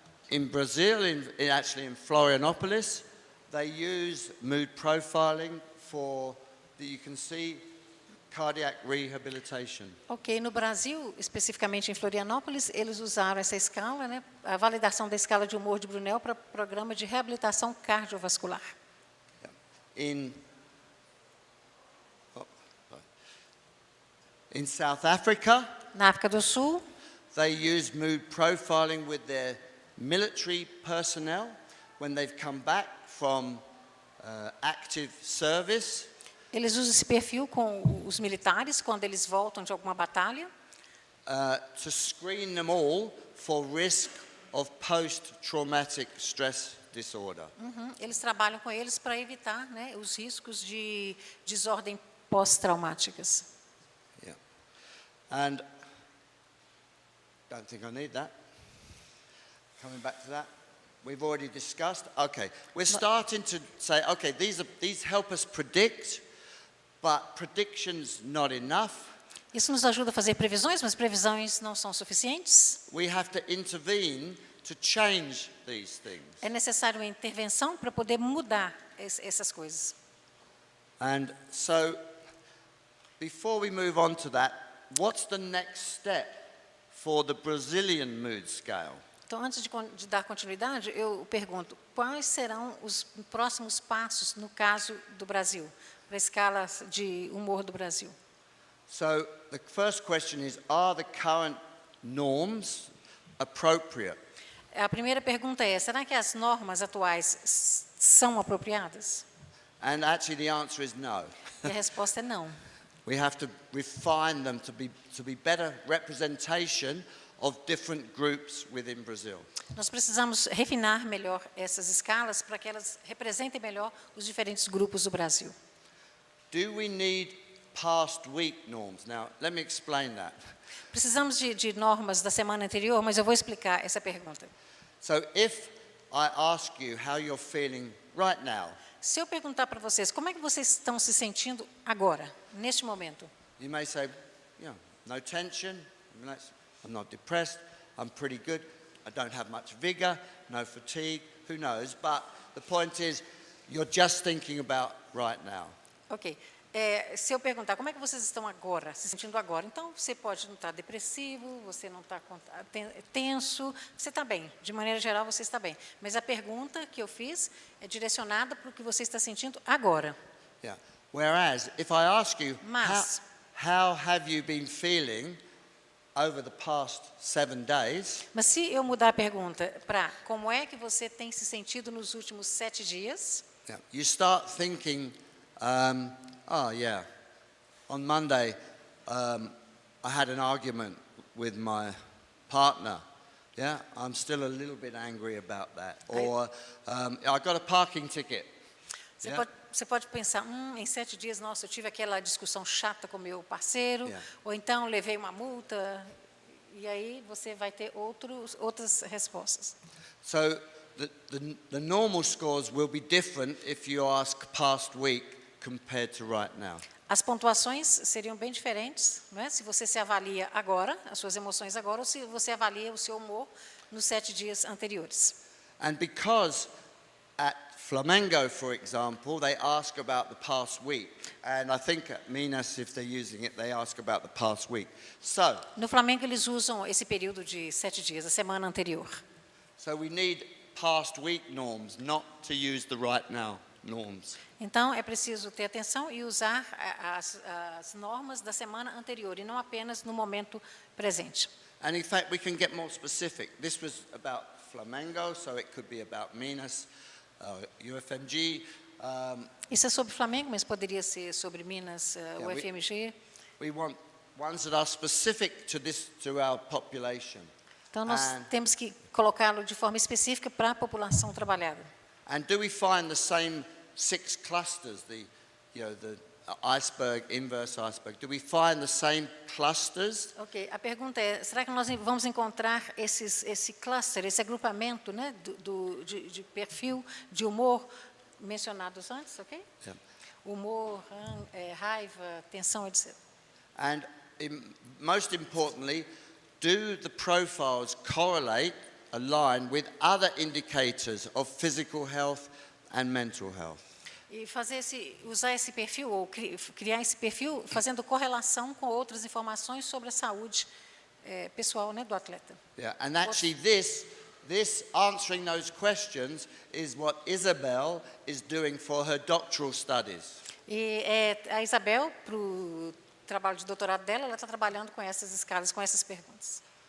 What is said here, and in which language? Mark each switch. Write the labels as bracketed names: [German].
[English] In Brazil, actually in Florianopolis, they use mood profiling for, you can see, cardiac rehabilitation. [Portuguese] Ok, no Brasil, especificamente em Florianópolis, eles usaram essa escala, né, a validação da escala de humor de Brunel para programa de reabilitação cardiovascular. [English] In South Africa, [Portuguese] na África do Sul, [English] they use mood profiling with their military personnel when they've come back from active service. [Portuguese] Eles usam esse perfil com os militares quando eles voltam de alguma batalha. [English] To screen them all for risk of post-traumatic stress disorder. [Portuguese] Eles trabalham com eles para evitar, né, os riscos de desordem pós-traumáticas. [English] Yeah. And don't think I need that. Coming back to that, we've already discussed. Okay, we're starting to say, okay, these help us predict, but prediction's not enough. [Portuguese] Isso nos ajuda a fazer previsões, mas previsões não são suficientes. [English] We have to intervene to change these things. [Portuguese] É necessário uma intervenção para poder mudar essas coisas. [English] And so, before we move on to that, what's the next step for the Brazilian mood scale? [Portuguese] Então, antes de dar continuidade, eu pergunto, quais serão os próximos passos no caso do Brasil, para a escala de humor do Brasil? [English] So, the first question is, are the current norms appropriate? [Portuguese] A primeira pergunta é, será que as normas atuais são apropriadas? [English] And actually the answer is no. [Portuguese] E a resposta é não. [English] We have to refine them to be better representation of different groups within Brazil. [Portuguese] Nós precisamos refinar melhor essas escalas para que elas representem melhor os diferentes grupos do Brasil. [English] Do we need past week norms? Now, let me explain that. [Portuguese] Precisamos de normas da semana anterior, mas eu vou explicar essa pergunta. [English] So if I ask you how you're feeling right now, [Portuguese] Se eu perguntar para vocês, como é que vocês estão se sentindo agora, neste momento? [English] you may say, yeah, no tension, I'm not depressed, I'm pretty good, I don't have much vigor, no fatigue, who knows? But the point is, you're just thinking about right now. Ok. [Portuguese] Se eu perguntar, como é que vocês estão agora, se sentindo agora? Então, você pode não estar depressivo, você não está tenso, você está bem. De maneira geral, você está bem. Mas a pergunta que eu fiz é direcionada para o que você está sentindo agora. [English] Yeah. Whereas, if I ask you, [Portuguese] Mas- [English] how have you been feeling over the past 7 days? [Portuguese] Mas se eu mudar a pergunta para como é que você tem se sentido nos últimos 7 dias, [English] Yeah. You start thinking, oh yeah, on Monday I had an argument with my partner. Yeah, I'm still a little bit angry about that. Or I got a parking ticket. [Portuguese] você pode pensar, em 7 dias, nossa, eu tive aquela discussão chata com meu parceiro, [English] Yeah. [Portuguese] ou então levei uma multa, e aí você vai ter outras respostas. [English] So the normal scores will be different if you ask past week compared to right now. [Portuguese] As pontuações seriam bem diferentes, não é? Se você se avalia agora, as suas emoções agora, ou se você avalia o seu humor nos 7 dias anteriores. [English] And because at Flamengo, for example, they ask about the past week. And I think at Minas, if they're using it, they ask about the past week. So [Portuguese] No Flamengo, eles usam esse período de 7 dias, a semana anterior. [English] we need past week norms, not to use the right now norms. [Portuguese] Então, é preciso ter atenção e usar as normas da semana anterior, e não apenas no momento presente. [English] And in fact, we can get more specific. This was about Flamengo, so it could be about Minas, UFMG. [Portuguese] Isso é sobre Flamengo, mas poderia ser sobre Minas, UFMG. [English] We want ones that are specific to our population. [Portuguese] Então, nós temos que colocá-lo de forma específica para a população trabalhada. [English] And do we find the same 6 clusters, the iceberg, inverse iceberg? Do we find the same clusters? [Portuguese] Ok, a pergunta é, será que nós vamos encontrar esse cluster, esse agrupamento, né, de perfil, de humor mencionados antes, ok? [English] Yeah. [Portuguese] Humor, raiva, tensão, etc. [English] And most importantly, do the profiles correlate, align with other indicators of physical health and mental health? [Portuguese] E usar esse perfil, ou criar esse perfil, fazendo correlação com outras informações sobre a saúde pessoal, né, do atleta. [English] Yeah, and actually this answering those questions is what Isabel is doing for her doctoral studies. [Portuguese] E a Isabel, para o trabalho de doutorado dela, ela está trabalhando com essas escalas, com essas perguntas.